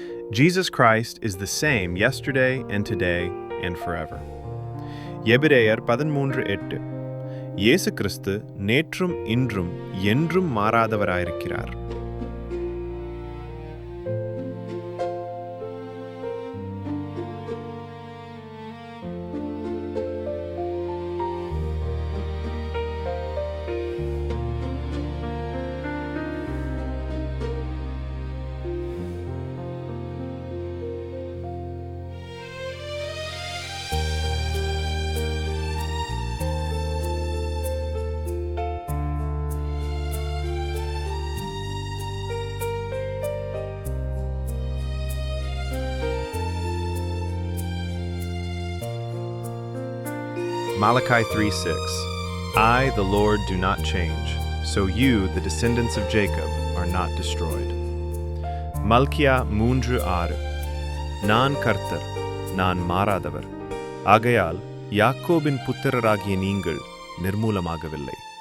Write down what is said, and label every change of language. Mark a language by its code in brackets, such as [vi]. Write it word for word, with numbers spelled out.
[en] Jesus Christ is the same yesterday and today and forever. [ta] எபிரேயர் பதிமூன்று எட்டு. இயேசு கிறிஸ்து நேற்றும் இன்றும் என்றும் மாறாதவராயிருக்கிறார். [en] Malachi three six. I, the Lord, do not change, so you, the descendants of Jacob, are not destroyed. [ta] Malkiya மூன்று ஆறு. நான் கர்த்தர், நான் மாறாதவர், ஆகையால் யாக்கோபின் புத்திரராகிய நீங்கள் நிர்மூலமாகவில்லை.